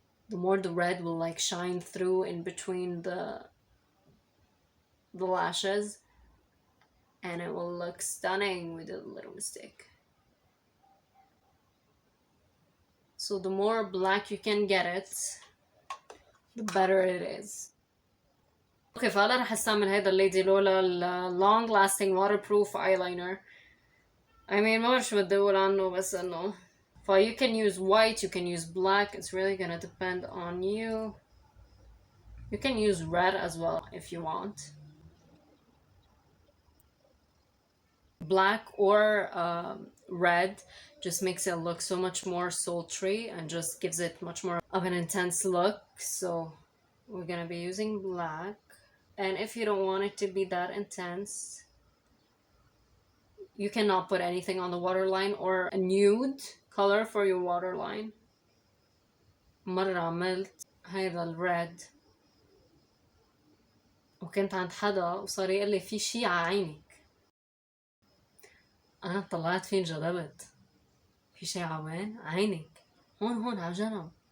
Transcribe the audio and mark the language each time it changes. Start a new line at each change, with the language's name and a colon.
English: The more the red will like shine through in between the lashes, and it will look stunning with a little mistake. So the more black you can get it, the better it is.
Arabic: اوكي فهلا رح استعمل هيدا الليدي لولا
English: long lasting waterproof eyeliner. I mean
Arabic: ما بعرف شو بدي اقول عنه, بس انه
English: you can use white, you can use black, it's really gonna depend on you. You can use red as well if you want. Black or red just makes it look so much more sultry and just gives it much more of an intense look. So we're gonna be using black. And if you don't want it to be that intense, you cannot put anything on the waterline or a nude color for your waterline.
Arabic: مرة عملت هيدا الريد وكنت عند حدا وصار يقول لي في شي عينك. أنا طلعت فيه انجذبت. في شي عوين عينك هون على جنب.